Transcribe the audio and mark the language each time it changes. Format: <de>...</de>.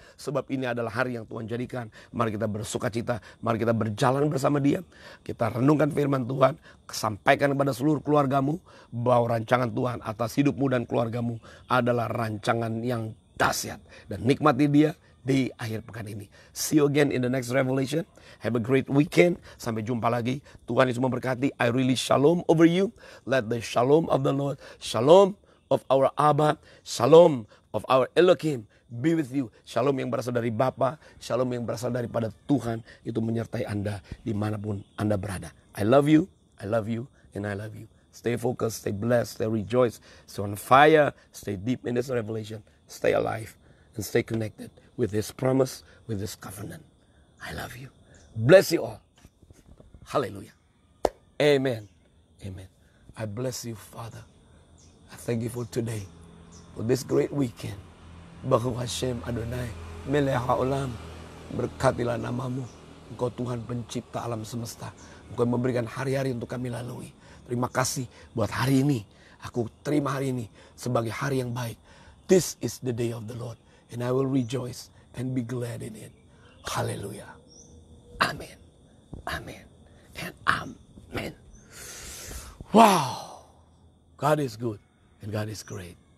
<id>Sebab ini adalah hari yang Tuhan jadikan. Mari kita bersuka cita, mari kita berjalan bersama Dia. Kita renungkan firman Tuhan, sampaikan kepada seluruh keluargamu bahwa rancangan Tuhan atas hidupmu dan keluargamu adalah rancangan yang dahsyat. Dan nikmati Dia di akhir pekan ini.</id> <en>See you again in the next revelation. Have a great weekend.</en> <id>Sampai jumpa lagi. Tuhan Yesus memberkati.</id> <en>I release shalom over you. Let the shalom of the Lord, shalom of our Abba, shalom of our Elohim be with you.</en> <id>Shalom yang berasal dari Bapa, shalom yang berasal daripada Tuhan, itu menyertai Anda dimanapun Anda berada.</id> <en>I love you, and I love you. Stay focused, stay blessed, stay rejoiced, stay on fire, stay deep in this revelation, stay alive, and stay connected with His promise, with His covenant. I love you. Bless you all. Hallelujah. Amen. Amen. I bless you, Father. I thank you for today, for this great weekend.</en> <he>Baruch Hashem Adonai, Melech haolam.</he> <id>Berkatilah namamu. Engkau Tuhan pencipta alam semesta. Engkau memberikan hari-hari untuk kami lalui. Terima kasih buat hari ini. Aku terima hari ini sebagai hari yang baik.</id> <en>This is the day of the Lord, and I will rejoice and be glad in it. Hallelujah. Amen. Amen. And amen. Wow. God is good and God is great.</en>